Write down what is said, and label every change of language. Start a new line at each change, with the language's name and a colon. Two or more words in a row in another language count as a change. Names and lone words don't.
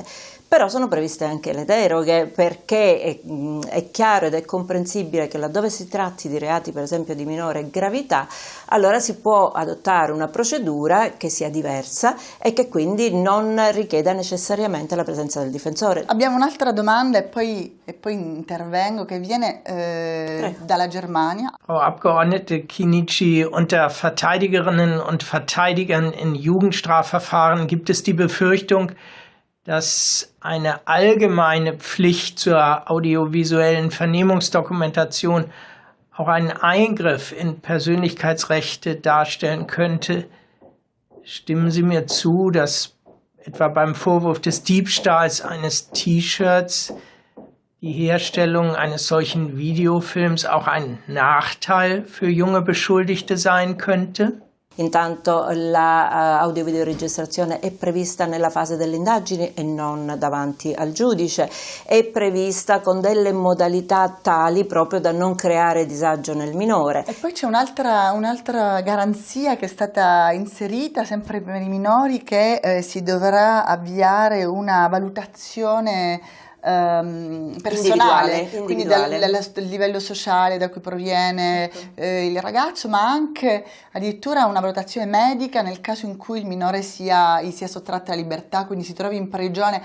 Italian: Però sono previste anche le deroghe, perché è chiaro ed è comprensibile che laddove si tratti di reati, per esempio di minore gravità, allora si può adottare una procedura che sia diversa e che quindi non richieda necessariamente la presenza del difensore. Abbiamo un'altra domanda e poi intervengo, che viene dalla Germania.
German: Frau Abgeordnete Chinnici, unter Verteidigerinnen und Verteidigern in Jugendstrafverfahren gibt es die Befürchtung, dass eine allgemeine Pflicht zur audiovisuellen Vernehmungsdokumentation auch einen Eingriff in Persönlichkeitsrechte darstellen könnte. Stimmen Sie mir zu, dass etwa beim Vorwurf des Diebstahls eines T-Shirts die Herstellung eines solchen Videofilms auch ein Nachteil für junge Beschuldigte sein könnte?
Italian: Intanto la audio-videoregistrazione è prevista nella fase delle indagini e non davanti al giudice, è prevista con delle modalità tali proprio da non creare disagio nel minore. E poi c'è un'altra garanzia che è stata inserita sempre per i minori, che si dovrà avviare una valutazione personale, quindi dal livello sociale da cui proviene il ragazzo, ma anche addirittura una valutazione medica nel caso in cui il minore gli sia sottratta la libertà, quindi si trovi in prigione.